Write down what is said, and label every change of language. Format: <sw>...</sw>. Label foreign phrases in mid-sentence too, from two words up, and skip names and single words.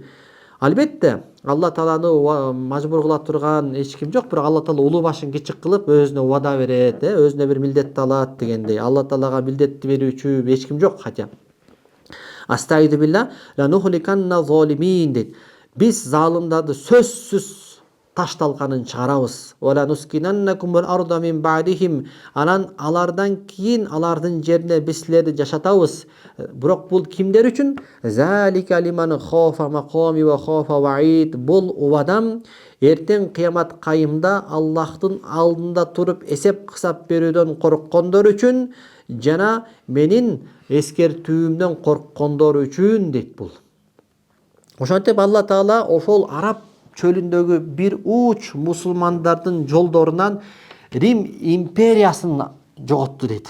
<ky>Албетте, Алла Тааланы мажбур кыла турган эч ким жок, бирок Алла Таала улуу башын кичик кылып өзүнө убада берет, өзүнө бир милдетти алат дегендей. Алла Таалага милдетти берүүчү эч ким жок, хотя.</ky> <ar>أستعيذ بالله، لنهلكن الظالمين</ar> <ky>дейт. Биз залымдарды сөзсүз таш талканын чыгарабыз.</ky> <ar>ولنسكننكم الأرض من بعدهم.</ar> <ky>Анан алардан кийин алардын жерине биз силерди жашатабыз. Бирок бул кимдер үчүн?</ky> <ar>ذلك لمن خاف مقامي وخاف وعيد.</ar> <ky>Бул убадам эртең кыямат кайымда Аллахтын алдында туруп эсеп кысап берүүдөн корккондор үчүн жана менин эскертүүмдөн корккондор үчүн дейт бул. Ошентип Алла Таала ошол Араб чөлүндөгү бир уч мусулмандардын жолдорунан Рим империясын жоготту дейт.</ky>